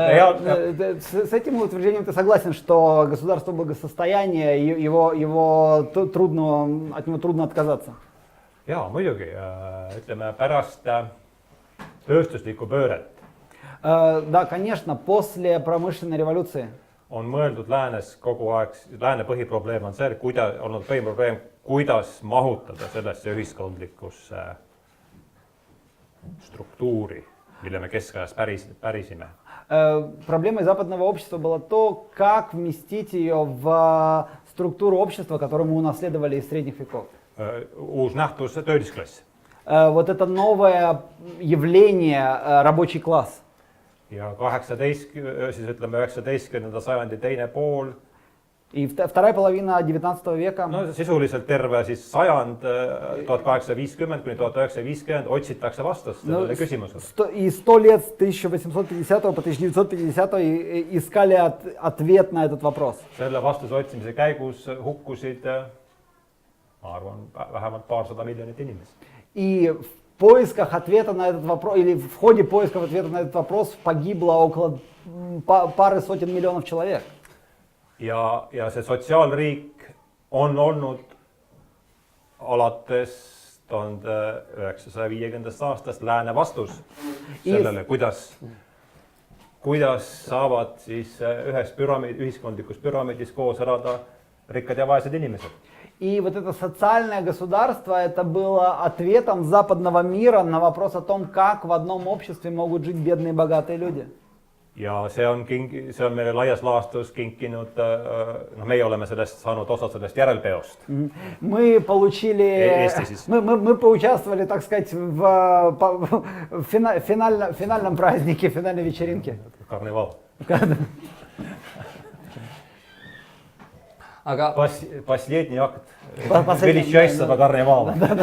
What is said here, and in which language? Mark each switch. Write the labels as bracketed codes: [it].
[ru] С этим утверждением ты согласен, что государство благосостояния, от него трудно отказаться? [et] Jaa, muidugi. Ütleme, pärast tööstuslikku pööret. [ru] Да, конечно, после промышленной революции. [et] On mõeldud läänes kogu aeg, lääne põhiprobleem on see, olnud põhiprobleem, kuidas mahutada sellesse ühiskondlikusse struktuuri, mille me keskajast pärisime. [ru] Проблемой западного общества было то, как вместить ее в структуру общества, которую мы унаследовали из средних веков. [et] Uus nähtus, töölisklass. [ru] Вот это новое явление, рабочий класс. [et] Ja 19. sajandi teine pool. [ru] И вторая половина 19 века. [et] No sisuliselt terve siis sajand 1850 kuni 1950 otsitakse vastust sellele küsimusele. [ru] И 100 лет с 1850 по 1950 искали ответ на этот вопрос. [et] Selle vastuse otsimise käigus hukkusid, ma arvan, vähemalt paarsada miljonit inimest. [ru] И в поисках ответа на этот вопрос, или в ходе поисков ответа на этот вопрос погибло около пары сотен миллионов человек. [et] Ja see sotsiaalriik on olnud alates 1950. aastast lääne vastus sellele, kuidas saavad siis ühes ühiskondlikus püramiidis koos elada rikkad ja vaesed inimesed. [ru] И вот это социальное государство, это было ответом западного мира на вопрос о том, как в одном обществе могут жить бедные и богатые люди. [et] Ja see on meile laias laastus kinkinud, meie oleme saanud osa sellest järelpeost. [ru] Мы поучаствовали, так сказать, в финальном празднике, финальной вечеринке. [et] Karneval. Aga [ru] Последний акт величайшего карневала.